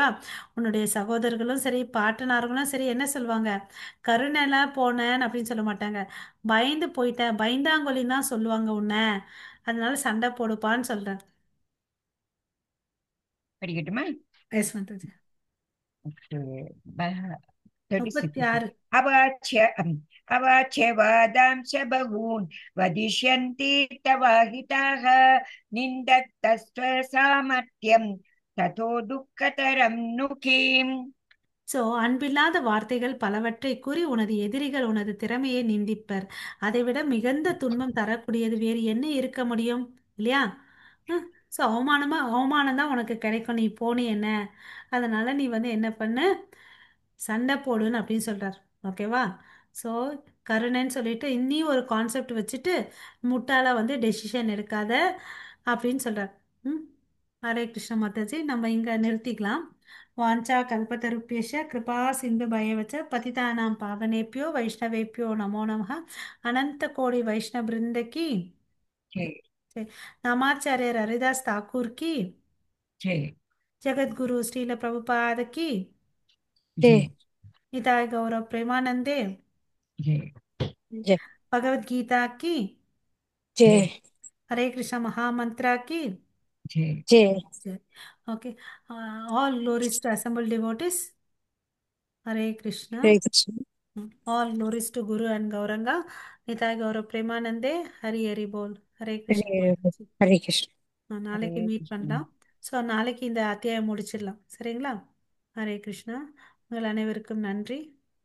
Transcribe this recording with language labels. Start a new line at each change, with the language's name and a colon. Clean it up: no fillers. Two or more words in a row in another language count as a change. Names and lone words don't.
Tamil: உன்னுடைய சகோதரர்களும் சரி, பாட்டனார்களும் சரி என்ன சொல்லுவாங்க? கருணையில போனேன் அப்படின்னு சொல்ல மாட்டாங்க. பயந்து போயிட்டேன், பயந்தாங்கொலின்னு தான் சொல்லுவாங்க உன்னை. அதனால சண்டை போடுப்பான்னு சொல்றேன். படிக்கட்டுமா? எஸ் மாதாஜி.
English: Okay. 36. 36.
Sanskrit: अवाच्य वादांश बहून् वदिष्यन्ति तवाहिताः निन्दत्तस्त्व सामर्थ्यं ततो दुःखतरं नु किम्
Tamil: ஸோ அன்பில்லாத வார்த்தைகள் பலவற்றை கூறி உனது எதிரிகள் உனது திறமையை நிந்திப்பர். அதைவிட மிகுந்த துன்பம் தரக்கூடியது வேறு என்ன இருக்க முடியும், இல்லையா? ஸோ அவமானம் தான் உனக்கு கிடைக்கும், நீ போனி என்ன. அதனால நீ வந்து என்ன பண்ணு, சண்டை போடுன்னு அப்படின்னு சொல்றார். ஓகேவா? ஸோ கருணைன்னு சொல்லிட்டு இன்னி ஒரு கான்செப்ட் வச்சுட்டு முட்டாளா வந்து டெசிஷன் எடுக்காத அப்படின்னு சொல்றார். ம். ஹரே கிருஷ்ண மாதாஜி. நம்ம இங்க நிறுத்திக்கலாம்.
Sanskrit: वाञ्छा कल्पतरुभ्यश्च कृपा सिन्धुभ्य एव च पतितानां पावनेभ्यो वैष्णवेभ्यो नमो नमः.
Hindi: अनंत कोटि वैष्णव वृंद की जय जय. नामाचार्य हरिदास ठाकुर की जय जगत गुरु श्रील प्रभुपाद की जय जय निताय गौरव प्रेमानंदे जय जय भगवत गीता की जय हरे कृष्ण महामंत्रा की जय जय जय.
English: Okay. All glories to assembled devotees. Hare Krishna. हरे कृष्ण All glories to Guru and Gauranga. Nitai Gaurav Premanande. Hari Hari Bol. Hare Krishna हरे Mataji. हरे कृष्ण
Tamil: நாளைக்கு हरे மீட் कृष्ण பண்ணலாம். ஸோ நாளைக்கு இந்த அத்தியாயம் முடிச்சிடலாம், சரிங்களா? ஹரே கிருஷ்ணா. உங்கள் அனைவருக்கும் நன்றி.